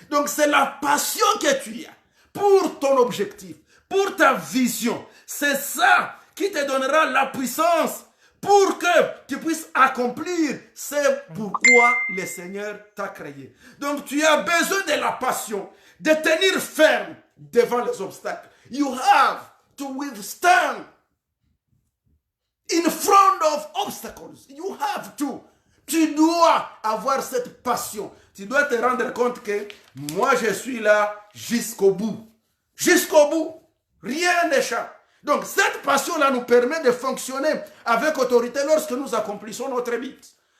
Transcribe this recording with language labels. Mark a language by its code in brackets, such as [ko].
[fr] Donc c'est la passion que tu as pour ton objectif, pour ta vision. C'est ça qui te donnera la puissance pour que tu puisses accomplir ce pourquoi le Seigneur t'a créé. Donc tu as besoin de la passion, de tenir ferme devant les obstacles. [en] You have to withstand in front of obstacles. You have to. [fr] Tu dois avoir cette passion. Tu dois te rendre compte que moi je suis là jusqu'au bout. Jusqu'au bout. Rien n'échappe. Donc cette passion-là nous permet de fonctionner avec autorité lorsque nous accomplissons notre but.